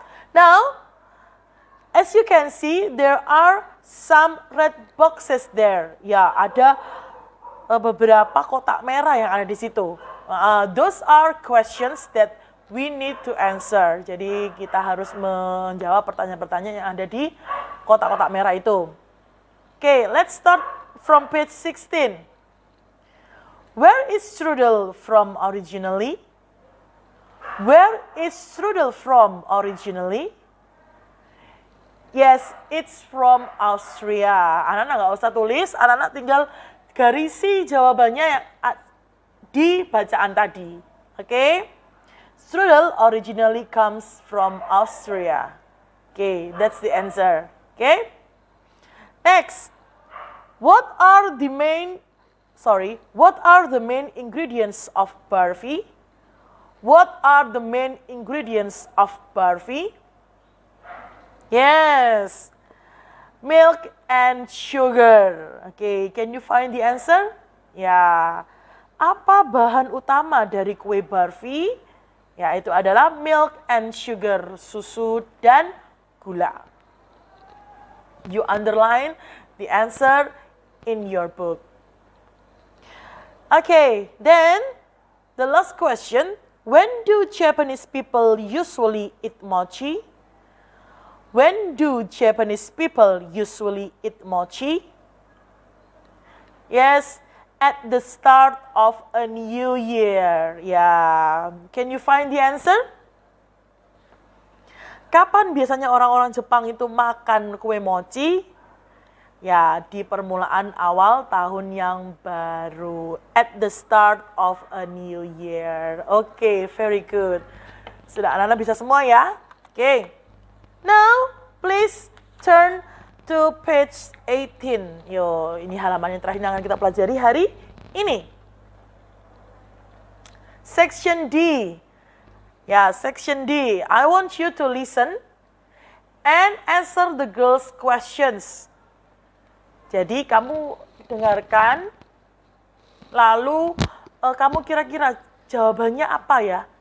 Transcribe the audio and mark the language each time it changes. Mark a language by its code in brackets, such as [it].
[en] Now, as you can see, there are some red boxes there. [id] Ya, ada beberapa kotak merah yang ada di situ. [en] Those are questions that we need to answer. [id] Jadi kita harus menjawab pertanyaan-pertanyaan yang ada di kotak-kotak merah itu. [en] Okay, let's start from page 16. Where is strudel from originally? Where is strudel from originally? Yes, it's from Austria. [id] Anak-anak nggak usah tulis, anak-anak tinggal garisi jawabannya di bacaan tadi. Oke? [en] Strudel originally comes from Austria. Okay, that's the answer. Okay? Next. What are the main ingredients of barfi? What are the main ingredients of barfi? Yes. Milk and sugar. Okay, can you find the answer? [id] Ya. Apa bahan utama dari kue barfi? Ya, itu adalah [en] milk and sugar, [id] susu dan gula. [en] You underline the answer in your book. Okay, then the last question. When do Japanese people usually eat mochi? When do Japanese people usually eat mochi? Yes, at the start of a new year. Yeah. Can you find the answer? [id] Kapan biasanya orang-orang Jepang itu makan kue mochi? Ya, di permulaan awal tahun yang baru. [en] At the start of a new year. Oke, very good. [id] Sudah anak-anak bisa semua ya? Oke. [en] Now, please turn to page 18. [id] Yo, ini halaman yang terakhir yang akan kita pelajari hari ini. [en] Section D. Ya, section D. I want you to listen and answer the girls' questions. [id] Jadi, kamu dengarkan, lalu kamu kira-kira jawabannya apa ya?